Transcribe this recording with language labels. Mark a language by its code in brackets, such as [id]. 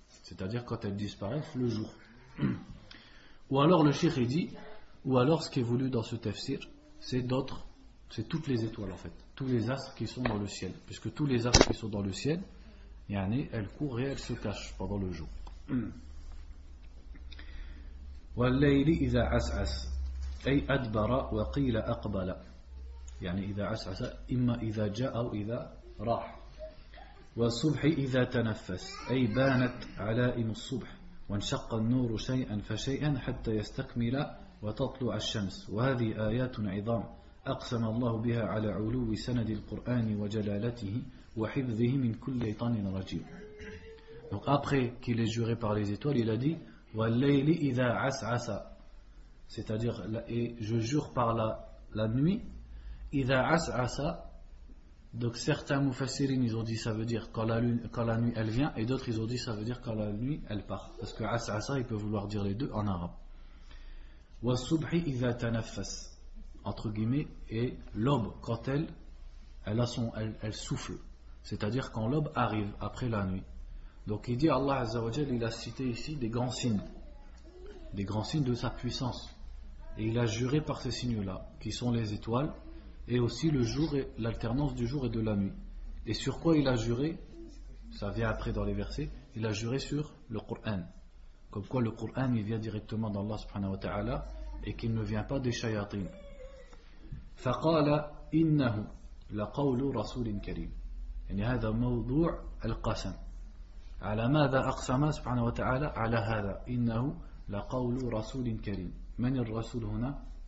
[fr] C'est-à-dire quand elles disparaissent le jour. Ou alors le Cheikh dit, ou alors ce qui est voulu dans ce tafsir, c'est d'autres, c'est toutes les étoiles en fait. Tous les astres qui sont dans le ciel. Puisque tous les astres qui sont dans le ciel, yani, elles courent et elles se cachent pendant le jour. [ar] والليل إذا عسعس أي أدبر وقيل أقبل يعني إذا عسعس إما إذا جاء أو إذا راح والصبح إذا تنفس أي بانت علائم الصبح وانشق النور شيئا فشيئا حتى يستكمل وتطلع الشمس وهذه آيات عظام أقسم الله بها على علو سند القرآن وجلالته وحفظه من كل شيطان رجيم [fr] Donc après qu'il est juré par les étoiles, il a dit [ar] وَاللَّيْلِ إِذَا عَسْعَسَ [fr] C'est-à-dire, et je jure par la nuit, [ar] إِذَا عَسْعَسَ [fr] Donc certains mufassirines, ils ont dit ça veut dire quand la nuit elle vient, et d'autres ils ont dit ça veut dire quand la nuit elle part. Parce que عَسْعَسَ, il peut vouloir dire les deux en arabe. [ar] وَالصُّبْحِ إِذَا تَنَفَّسَ [fr] Entre guillemets, et l'aube, quand elle souffle. C'est-à-dire quand l'aube arrive après la nuit. Donc il dit Allah Azza wa Jal, il a cité ici des grands signes de sa puissance. Et il a juré par ces signes-là, qui sont les étoiles, et aussi le jour et l'alternance du jour et de la nuit. Et sur quoi il a juré? Ça vient après dans les versets, il a juré sur le Qur'an. Comme quoi le Qur'an il vient directement d'Allah subhanahu wa ta'ala, et qu'il ne vient pas des shayatin. [ar] فَقَالَ إِنَّهُ لَقَوْلُ رَسُولٍ كَرِيمٍ يعني هذا موضوع القسم على ماذا أقسم سبحانه وتعالى على هذا إنه لقول رسول كريم من الرسول هنا